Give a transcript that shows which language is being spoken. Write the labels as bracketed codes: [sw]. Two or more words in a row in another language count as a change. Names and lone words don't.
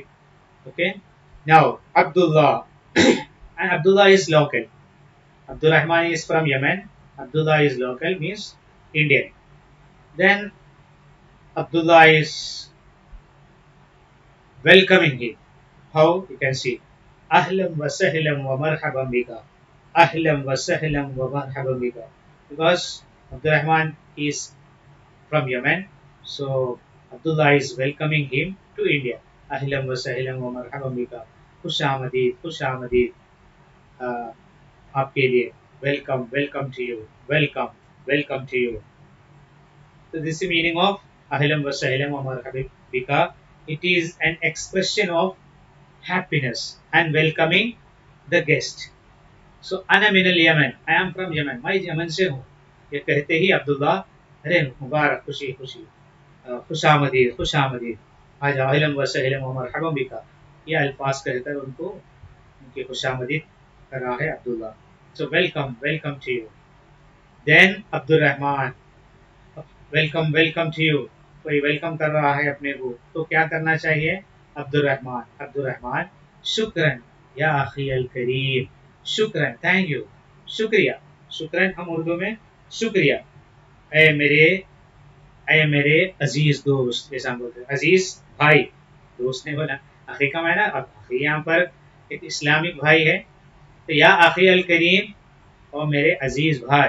[en] Okay. Now Abdullah. And Abdullah is local. Abdul Rahman is from Yemen. Abdullah is local, means Indian. Then Abdullah is welcoming him. How? You can see. [ar] أهلا وسهلا ومرحبا بك. أهلا وسهلا ومرحبا بك. [en] Because Abdul Rahman is from Yemen, so Abdullah is welcoming him to India. [ar] أهلا وسهلا ومرحبا بك. [hi] खुश आमदीद, खुश आमदीद आपके लिए. [en] Welcome, welcome to you. Welcome, welcome to you. So this is the meaning of [ar] أهلا وسهلا ومرحبا بك. [en] It is an expression of happiness and welcoming the guest. So [ar] أنا من اليمن, [en] I am from Yemen, [hi] मैं यमन से हूँ. ये कहते ही अब्दुल्ला, अरे मुबारक, खुशी खुशी, खुश आमदीद, खुश आमदीद, आज [ar] أهلا وسهلا ومرحبا بك, [hi] ये अल्फाज कहकर उनको उनकी खुश आमदीद कर रहा है अब्दुल्ला. [en] So welcome, welcome to you. Then अब्दुल रहमान, welcome, welcome to you. [hi] कोई वेलकम कर रहा है अपने को, तो क्या करना चाहिए? [ar] अब्दुल रहमान, अब्दुल रहमान, شكرا يا أخي الكريم، شكرا, [en] thank you, शुक्रिया. [hi] शुक्रन हम उर्दू में शुक्रिया. ए मेरे, ए मेरे अजीज दोस्त, जैसा हम बोलते हैं अजीज भाई, दोस्त ने बोला. अखी का मायना, अब अखी यहाँ पर एक इस्लामिक भाई है, तो [ar] يا أخي الكريم, [hi] और मेरे अजीज भाई.